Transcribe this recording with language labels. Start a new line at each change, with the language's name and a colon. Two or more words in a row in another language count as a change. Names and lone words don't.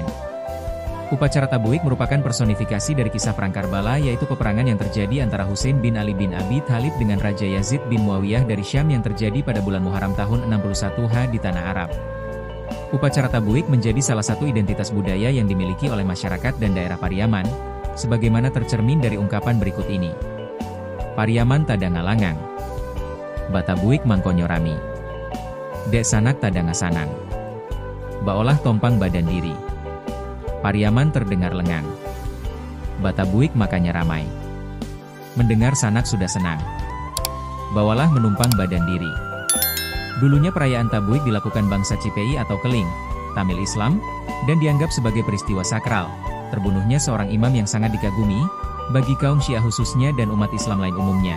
Indonesian: Upacara tabuik merupakan personifikasi dari kisah perang Karbala, yaitu peperangan yang terjadi antara Husain bin Ali bin Abi Thalib dengan Raja Yazid bin Muawiyah dari Syam yang terjadi pada bulan Muharram tahun 61 di Tanah Arab. Upacara tabuik menjadi salah satu identitas budaya yang dimiliki oleh masyarakat dan daerah Pariaman, sebagaimana tercermin dari ungkapan berikut ini.
Minangkabau: Pariaman tadanga langang, batabuik mangkonyo rami, dek sanak tadanga sanang, baolah tompang badan diri.
Indonesian: Pariaman terdengar lengang, batabuik makanya ramai. Mendengar sanak sudah senang, bawalah menumpang badan diri. Dulunya perayaan tabuik dilakukan bangsa Cipei atau Keling, Tamil Islam, dan dianggap sebagai peristiwa sakral, terbunuhnya seorang imam yang sangat dikagumi, bagi kaum Syiah khususnya dan umat Islam lain umumnya.